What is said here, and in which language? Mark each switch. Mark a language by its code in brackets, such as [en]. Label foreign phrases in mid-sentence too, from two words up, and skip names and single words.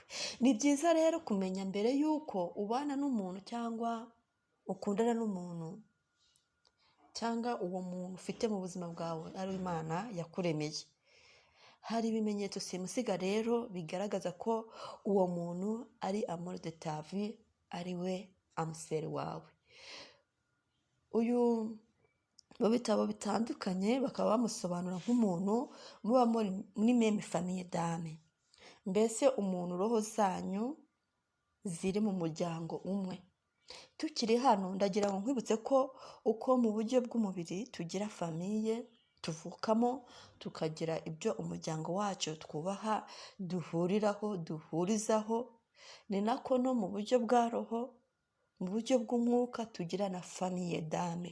[rw] Ni byiza rero kumenya mbere yuko ubana n'umuntu cyangwa ukundana n'umuntu cyangwa uwo muntu ufite mu buzima bwawe ari Imana yakuremeye. Hari ibimenyetso simusiga rero bigaragaza ko uwo muntu ari [fr] amour de ta vie, [rw] ari we [fr] âme sœur [rw] wawe. Uyu mu bitabo bitandukanye bakaba bamusobanura nk'umuntu muba muri [fr] même famille d'âme, [rw] mbese umuntu roho zanyu ziri mu muryango umwe. Tukiri hano ndagira ngo nkwibutse ko uko mu buryo bw'umubiri tugira famille tuvukamo, tukagira ibyo umuryango wacu twubaha duhuriraho, duhurizaho, ni nako no mu buryo bwa roho, mu buryo bw'umwuka tugira na [fr] famille d'âme.